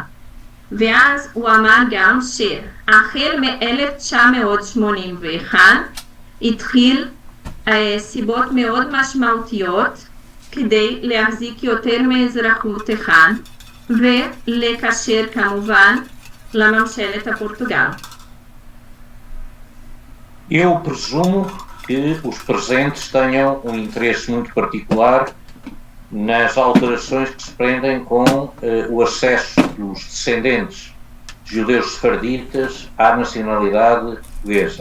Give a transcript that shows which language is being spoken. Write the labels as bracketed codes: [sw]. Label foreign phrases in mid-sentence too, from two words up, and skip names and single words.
[he] ואז הוא אמר גם שהחל מ-1981 התחיל סיבות מאוד משמעותיות כדי להחזיק יותר מאזרחות אחד ולקשר כמובן לממשלת הפורטוגל. [pt] Eu presumo que os presentes tenham um interesse muito particular nas alterações que se prendem com o acesso dos descendentes judeus sefarditas à nacionalidade portuguesa.